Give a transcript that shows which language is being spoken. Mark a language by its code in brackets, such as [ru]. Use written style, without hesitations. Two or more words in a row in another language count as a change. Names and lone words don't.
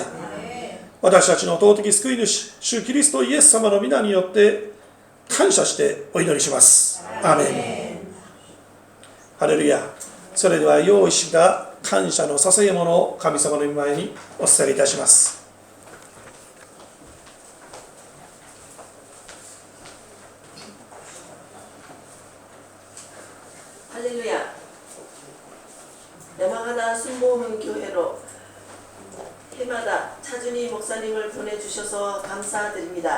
[ja] 私たちの尊き救い主主キリストイエス様の皆によって感謝してお祈りします。アーメン。ハレルヤ。それでは用意した感謝の捧げ物を神様の御前にお捧げいたします。 [ko] 할렐루야. 야마가나 순복음교회로 해마다 차준희 목사님을 보내주셔서 감사드립니다.